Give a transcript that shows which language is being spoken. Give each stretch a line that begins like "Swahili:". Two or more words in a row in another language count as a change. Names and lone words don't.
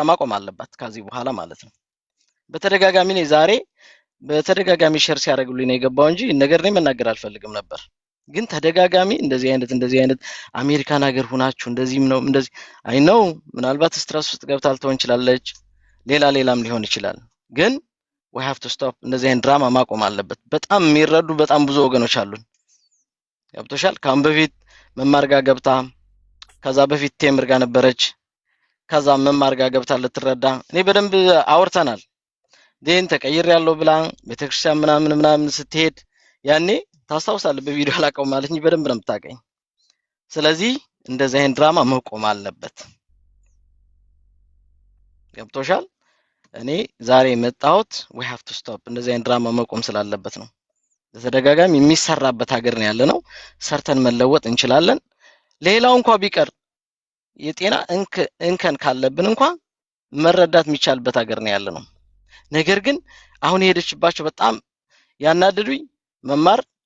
Amharic: ማቆም አለባት ከዚህ በኋላ ማለት ነው። በተደጋጋሚ ነው ዛሬ በተደጋጋሚ ሼር ሲያደርጉልኝ ነው የገባው እንጂ ነገር ነው መናገር አልፈልግም ነበር። ግን ተደጋጋሚ እንደዚህ አይነት አሜሪካን ሀገር ሆናችሁ እንደዚህም ነው እንደዚህ አይ ነው። ምናልባት ስትረስ ውስጥ ገብታ ልትሆን ይችላለች፣ ሌላም ሊሆን ይችላል። ግን
English: we have to stop።
Amharic: እንደዚህ አይነት ድራማ ማቆም አለበት። በጣም የሚረዱ በጣም ብዙ ወገኖች አሉን። ገብቶሻል? ካሁን በፊት መማር ጋር ገብታ፣ ከዛ በፊት ቴምር ጋር ነበረች፣ ከዛ መማር ጋር ገብታ ልትረዳ እኔ በደንብ አውርተናል። ዴን ተቀይሬያለሁ ብላ ቤተክርስቲያን ምናምን ስትሄድ ያኔ ታስታውሳለህ፣ በቪዲዮ አላቀውም ማለት እንጂ በደንብ ነው የምታቀኝ። ስለዚህ እንደዚህ አይነት ድራማ መቆም አለበት። ገብቶሻል? እኔ ዛሬ የመጣሁት
English: we have to stop
Amharic: እንደዚህ አይነት ድራማ መቆም ስላለበት ነው። በተደጋጋሚ የሚሰራበት ሀገር ነው ያለነው። ሰርተን መለወጥ እንችላለን። ሌላው እንኳን ቢቀር የጤና እንከን ካለብን እንኳን መረዳት የሚቻልበት ሀገር ነው ያለነው። ነገር ግን አሁን የሄደችባቸው በጣም ያናደዱኝ መማር